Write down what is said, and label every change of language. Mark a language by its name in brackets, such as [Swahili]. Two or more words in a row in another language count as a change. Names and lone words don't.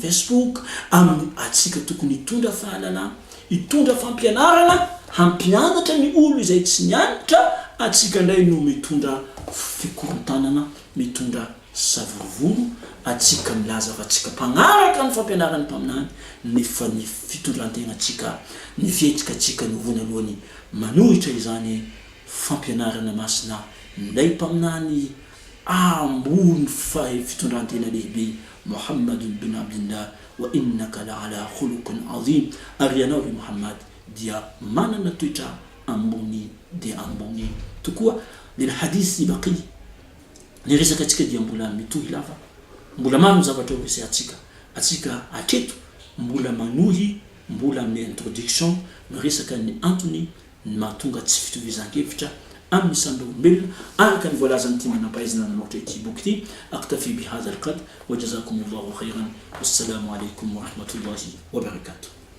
[Malagasy] Facebook amin'ny atsika tokony hitondra fahalalana hitondra fampianarana hampianatra ny olo izay tsy nianatra atsika ndray no mitondra fikorontanana mitondra savovoro atsika milaza fa atsika mpagnaraka ny fampianarany mpaminany nefa ny fitondrantegna atsika ny fihetsika atsika ny vonalohany manohitra izany fampianarana masina minday mpaminany ambony fitondrantegna lehibe Muhammad bin Abdillah [Arabic] وإنك لعلى خلق عظيم [Malagasy] ary ianao ry Muhammad dia manana toetra ambony dia ambony tokoa [Arabic] للحديث [Malagasy] baqi ny resaka atsika dia mbola mitohy lava mbola maro zavatra resy atsika atreto mbola manohy mbola amin'ny introduction ny resaka ny antony ny mahatonga tsy fitovizan-kevitra amin'ny samby olombelona araka ny voalazany ty manampahaizana nanoatra ity boky ty [Arabic] أكتفي بهذا القدر وجزاكم الله خيرا والسلام عليكم ورحمة الله وبركاته